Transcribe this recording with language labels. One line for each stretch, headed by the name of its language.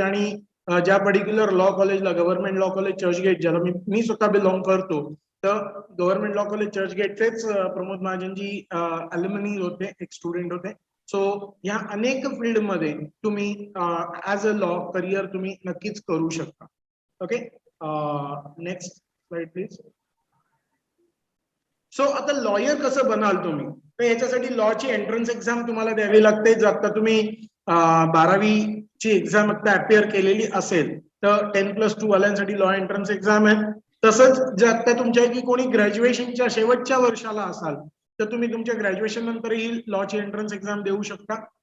Marathi: आणि ज्या particular law कॉलेजला, गव्हर्नमेंट लॉ कॉलेज चर्चगेट, ज्याला मी स्वतः बिलॉंग करतो, तर गव्हर्नमेंट लॉ कॉलेज चर्चगेटचेच प्रमोद महाजनजी अल्युमिनी होते, एक स्टुडंट होते. सो या अनेक फील्डमध्ये तुम्ही ऍज अ लॉ करिअर तुम्ही नक्कीच करू शकता.
English: Okay, next slide please.
Marathi: So आता लॉयर कसं बनाल तुम्ही, तर याच्यासाठी लॉची एंट्रन्स एक्झाम तुम्हाला द्यावी लागते. जर आता तुम्ही 12वीची एक्झाम आता अपियर केलेली असेल तर 10+2 वाल्यांसाठी लॉ एंट्रन्स एक्झाम आहे. तसंच जर आता तुमच्यापैकी कोणी ग्रॅज्युएशनच्या शेवटच्या वर्षाला असाल तर तुम्ही तुमच्या ग्रॅज्युएशन नंतरही लॉची एंट्रन्स एक्झाम देऊ शकता.